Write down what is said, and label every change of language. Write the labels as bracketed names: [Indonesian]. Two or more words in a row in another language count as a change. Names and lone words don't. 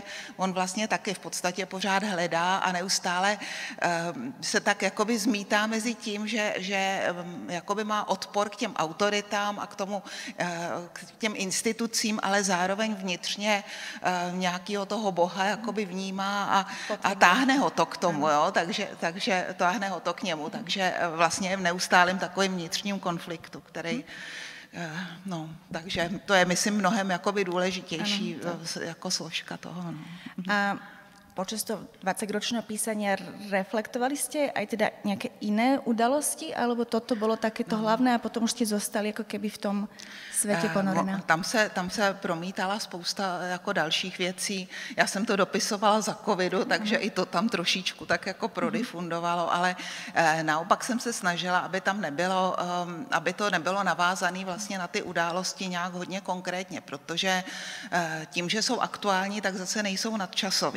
[Czech] On vlastně taky v podstatě pořád hledá a neustále se tak jakoby zmítá mezi tím, že jakoby má odpor k těm autoritám a k těm institucím, ale zároveň vnitřně nějakého toho Boha jakoby vnímá a táhne ho to k tomu, jo? Takže táhne ho to k němu, takže vlastně je v neustálém takovém vnitřním konfliktu, který takže to je, myslím, mnohem jakoby důležitější jako složka toho. No. [Slovak] A počas toho 20-ročného písania reflektovali ste aj teda nejaké iné udalosti, alebo toto bolo takéto hlavné a potom už ste zostali jako keby [Czech] v tom světě [Slovak] ponorená? [Czech] Tam se promítala spousta jako dalších věcí. Já jsem to dopisovala za covidu, takže i to tam trošičku tak jako prodifundovalo, ale naopak jsem se snažila, aby to nebylo navázané vlastně na ty události nějak hodně konkrétně, protože tím, že jsou aktuální, tak zase nejsou nadčasový.